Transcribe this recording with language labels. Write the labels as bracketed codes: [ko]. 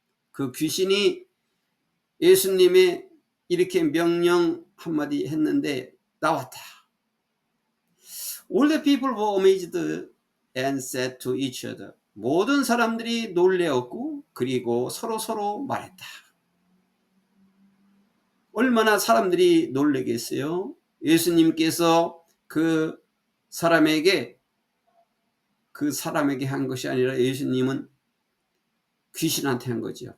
[ko] 그 귀신이 예수님의 이렇게 명령 한마디 했는데 나왔다. [en] All the people were amazed and said to each other. [ko] 모든 사람들이 놀라웠고 그리고 서로 말했다. 얼마나 사람들이 놀라겠어요? 예수님께서 그 사람에게 한 것이 아니라 예수님은 귀신한테 한 거죠.